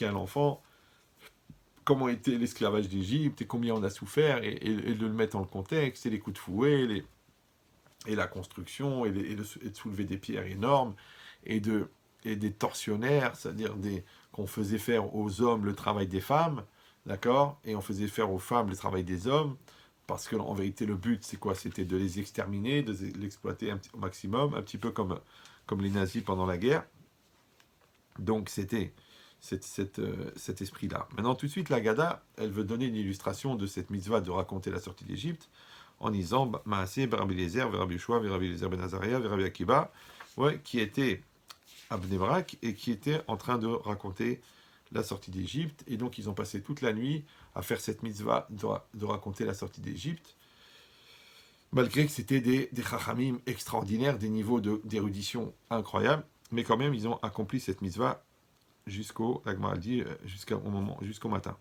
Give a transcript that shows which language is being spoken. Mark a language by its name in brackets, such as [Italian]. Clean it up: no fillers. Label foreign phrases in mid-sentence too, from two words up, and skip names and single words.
[French] à l'enfant comment était l'esclavage d'Égypte et combien on a souffert, et de le mettre dans le contexte, et les coups de fouet, et la construction, et de soulever des pierres énormes, et des tortionnaires, c'est-à-dire qu'on faisait faire aux hommes le travail des femmes, d'accord, et on faisait faire aux femmes le travail des hommes, parce qu'en vérité, le but, c'est quoi? C'était de les exterminer, de les exploiter au maximum, un petit peu comme les nazis pendant la guerre. Donc, c'était cet esprit-là. Maintenant, tout de suite, la Gada, elle veut donner une illustration de cette mitzvah de raconter la sortie d'Égypte, en disant Maaseh, Rabbi Eliezer, Rabbi Yeshua, Rabbi Eliezer ben Azariah, Rabbi Akiba, ouais, qui était à Bnei Brak et qui était en train de raconter la sortie d'Égypte. Et donc, ils ont passé toute la nuit à faire cette mitzvah de raconter la sortie d'Égypte, malgré que c'était des chachamim extraordinaires, des niveaux d'érudition incroyables, mais quand même, ils ont accompli cette mitzvah jusqu'au matin.